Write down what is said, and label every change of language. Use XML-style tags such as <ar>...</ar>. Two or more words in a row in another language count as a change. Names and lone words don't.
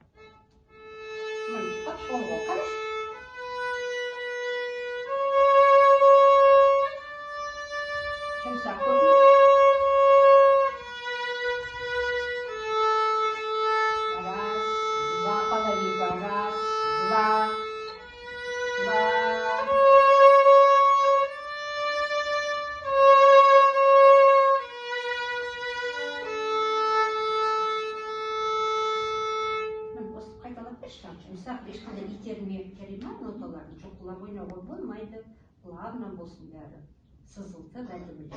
<ru>Как школу, конечно.</ru> <kk>Чумсак көрдің?</kk> <ru>Раз, два, половинка. Раз, два.</ru> <kk>Жұмсақ ешқандай итермей керемет ноталарды жоқлап ойнауға болмайды. Плавно болсын бәрі. Сызылтып әдемілеп.</kk>